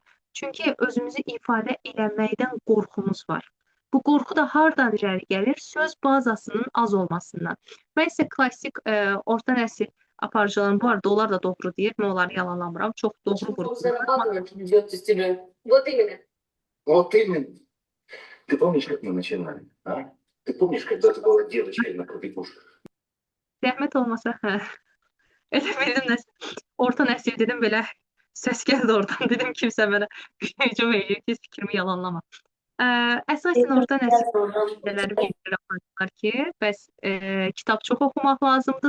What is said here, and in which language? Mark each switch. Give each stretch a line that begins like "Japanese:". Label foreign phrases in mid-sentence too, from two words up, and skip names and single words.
Azerbaijani: Çünki özümüzü ifadə eləməkdən qorxumuz var. Bu qorxu da hardan irəli gəlir? Söz bazasının az olmasından. Mən isə klassik orta nəsil aparıcıların, bu arada onlar da doğru deyir, mən onları yalanlamıram, çox doğru vurgulayır.
Russian: Вот именно. Вот именно. Ты помнишь, как мы начинали? А? Ты помнишь, когда ты была девочкой на побегушках?
Azerbaijani: Zəhmət olmasa, hə. Elə bildim nəsə, orta nəsil dedim, belə səs gəldi oradan, dedim kimsə mənə hücum eləyir ki, fikrimi yalanlama. Əsasən orta nəsil bilirlər ki, bəs kitab çox oxumaq lazımdır.